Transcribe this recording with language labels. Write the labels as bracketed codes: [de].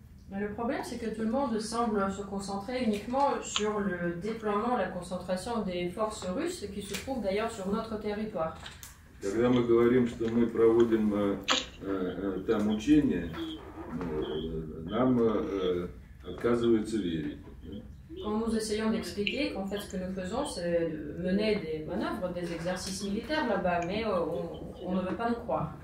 [fr] Mais le problème, c'est que tout le monde semble se concentrer uniquement sur le déploiement, la concentration des forces russes, qui se trouvent d'ailleurs sur notre territoire. [ru] Когда мы говорим, что мы проводим там учения, нам отказываются верить. [fr] Quand nous essayons d'expliquer qu'en fait ce que nous faisons, c'est de mener des manœuvres, des exercices militaires là-bas, mais on ne veut pas nous croire.